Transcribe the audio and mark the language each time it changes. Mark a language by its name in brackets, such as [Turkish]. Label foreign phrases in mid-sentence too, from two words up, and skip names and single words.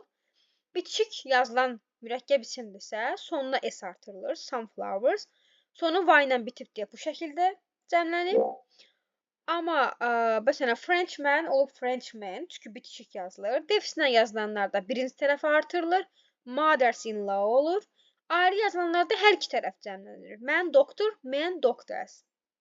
[Azerbaijani] Bitişik yazılan mürəkkəb isimdirsə, sonuna S artırılır. [English] Sunflowers. [Azerbaijani] Sonu Y ilə bitib deyə bu şəkildə cəmlənir. Amma məsələn, Frenchman olub Frenchman, çünki bitişik yazılır. Defislə yazılanlar da birinci tərəfə artırılır. [English] Mothers-in-law olur. [Azerbaijani] Ayrı yazılanlarda hər iki tərəf cəmlənir. [English] Mən doktor, men doctors.